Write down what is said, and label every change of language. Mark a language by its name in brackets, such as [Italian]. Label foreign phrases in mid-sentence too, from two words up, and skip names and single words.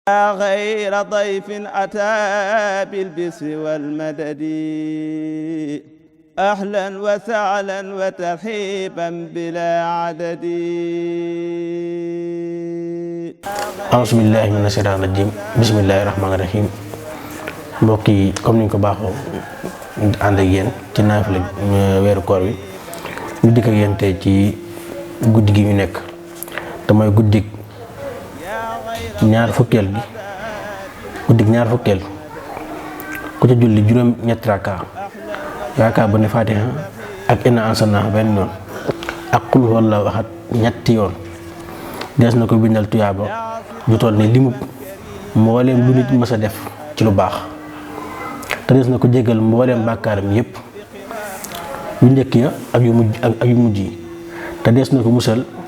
[Arabic] غير ضيف أتى بالبسر والمدد أهلا وسهلا وترحيبا بلا عدد أعوذ بالله من الشيطان الرجيم بسم الله الرحمن الرحيم [Wolof] mbokk yi comme niñ ko baaxoo ànd ak yéen ci naafila weeru koor wi ñu dikk ak yéen tey ci guddi gi ñu nekk te mooy guddik ñaar fukkeel ku ca julli juróom ñetti rakaa bu ne Fatiha ak [Arabic] إنا أنزلناه [Wolof] benn yoon ak [Arabic] قل هو الله أحد [Wolof] ñetti yoon dees na ko bindal tuyaaba ju toll ni limub mbooleem lu nit mës a def ci lu baax te dees na ko jéggal mbooleem bàkkaaram yépp yu njëkk ya ak yu mujj yi te dees na ko musal